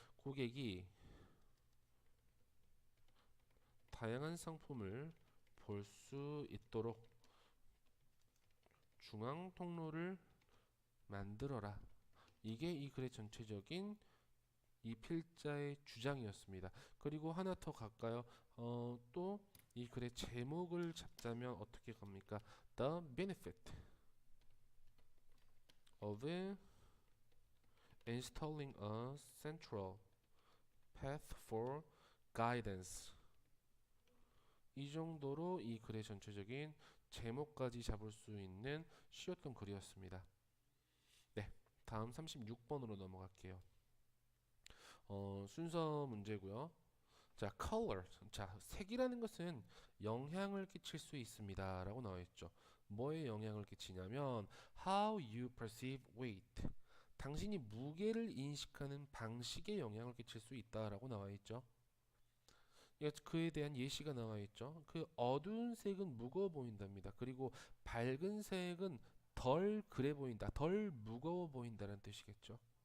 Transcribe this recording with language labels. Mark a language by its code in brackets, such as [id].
[ko] 고객이 다양한 상품을 볼 수 있도록 중앙 통로를 만들어라. 이게 이 글의 전체적인 이 필자의 주장이었습니다. 그리고 하나 더 갈까요? 또 이 글의 제목을 잡자면 어떻게 갑니까? [en] The benefit of installing a central path for guidance. [ko] 이 정도로 이 글의 전체적인 제목까지 잡을 수 있는 쉬웠던 글이었습니다. 네, 다음 36번으로 넘어갈게요. 순서 문제고요. 자, color. 자, 색이라는 것은 영향을 끼칠 수 있습니다. 라고 나와 있죠. 뭐에 영향을 끼치냐면 [en] how you perceive weight. [ko] 당신이 무게를 인식하는 방식에 영향을 끼칠 수 있다라고 나와 있죠. 그에 대한 예시가 나와 있죠. 그 어두운 색은 무거워 보인답니다. 그리고 밝은 색은 덜 그래 보인다, 덜 무거워 보인다는 뜻이겠죠.